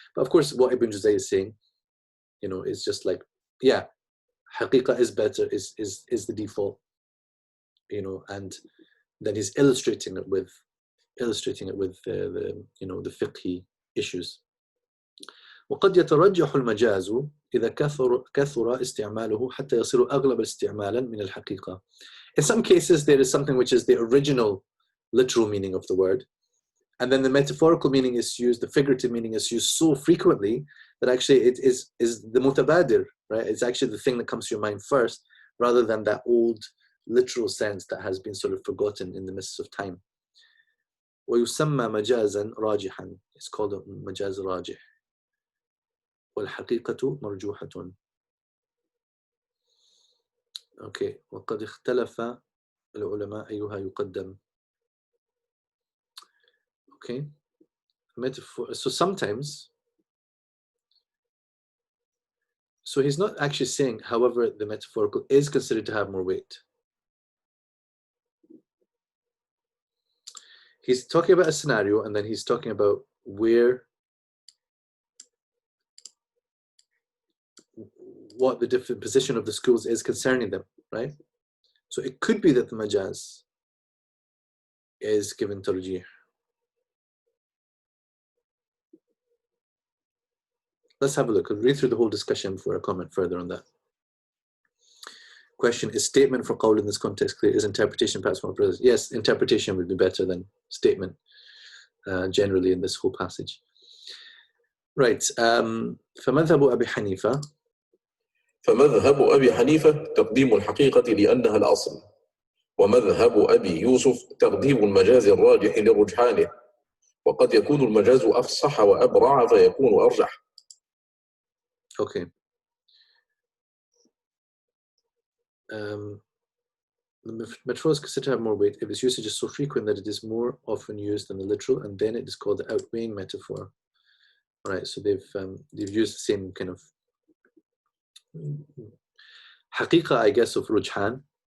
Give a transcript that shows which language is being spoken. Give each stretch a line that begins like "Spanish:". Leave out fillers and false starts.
English: But of course, what Ibn Juzayy is saying, is just like, yeah, haqiqa is better, is the default, and then he's illustrating it with the fiqhi issues.
Arabic: وقد يترجح المجاز إذا كثر استعماله حتى يصير أغلب استعمالا من الحقيقة.
English: In some cases, there is something which is the original literal meaning of the word, and then the metaphorical meaning is used, the figurative meaning is used so frequently that actually it is the mutabadir, right? It's actually the thing that comes to your mind first, rather than that old literal sense that has been sort of forgotten in the midst of time.
Arabic: ويسمى مجازا راجحا.
English: It's called a
Arabic: مجاز راجح. والحقيقة مرجوحة.
English: Okay.
Arabic: وقد اختلف العلماء أيها يقدم.
English: Okay. Metaphor. So sometimes, so he's not actually saying, however, the metaphorical is considered to have more weight. He's talking about a scenario, and then he's talking about what the different position of the schools is concerning them, right? So it could be that the majaz is given tarjih. Let's have a look. I'll read through the whole discussion before I comment further on that. Question, is statement for qawl in this context clear? Is interpretation perhaps more precise? Yes, interpretation would be better than statement generally in this whole passage.
Arabic: Right. فمذهب أبي حنيفة. فمذهب أبي حنيفة تقديم الحقيقة لأنها الأصل، ومذهب أبي يوسف تقديم المجاز الراجح لرجحانه، وقد يكون المجاز أفصح وأبرع فيكون أرجح.
English: Okay. The metaphor is considered to have more weight if its usage is so frequent that it is more often used than the literal, and then it is called the outweighing metaphor. All right, so they've used the same kind of haqiqa, I guess, of rujhan,